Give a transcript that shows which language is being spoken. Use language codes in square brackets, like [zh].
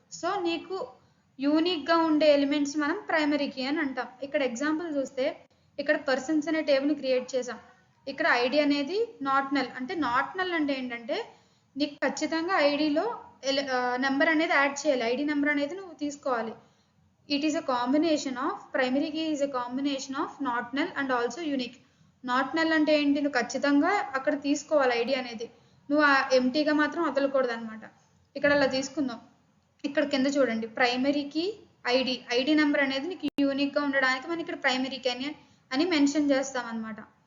[te] So నీకు యూనిక్గా ఉండే ఎలిమెంట్స్ మనం ప్రైమరీ కీ అని అంటాం. ఇక్కడ ఎగ్జాంపుల్ చూస్తే ఇక్కడ పర్సన్స్ అనే టేబుల్ని క్రియేట్ చేసాం. ఇక్కడ ఐడి అనేది నాట్ నల్ అంటే ఏంటంటే నీకు ఖచ్చితంగా ఐడిలో నెంబర్ అనేది యాడ్ చేయాలి. ఐడి నెంబర్ అనేది నువ్వు తీసుకోవాలి. [en] It is a combination of primary key is a combination of not null and also unique. [te] Not null అంటే ఏంటి, నువ్వు ఖచ్చితంగా అక్కడ తీసుకోవాలి ఐడి అనేది, నువ్వు ఎంటీగా మాత్రం వదలకూడదు అనమాట. ఇక్కడ అలా తీసుకుందాం. ఇక్కడ కింద చూడండి, ప్రైమరీ కీ ఐడి నెంబర్ అనేది నీకు యూనిక్గా ఉండడానికి మనం ఇక్కడ ప్రైమరీ కీ అని మెన్షన్ చేస్తాం అనమాట.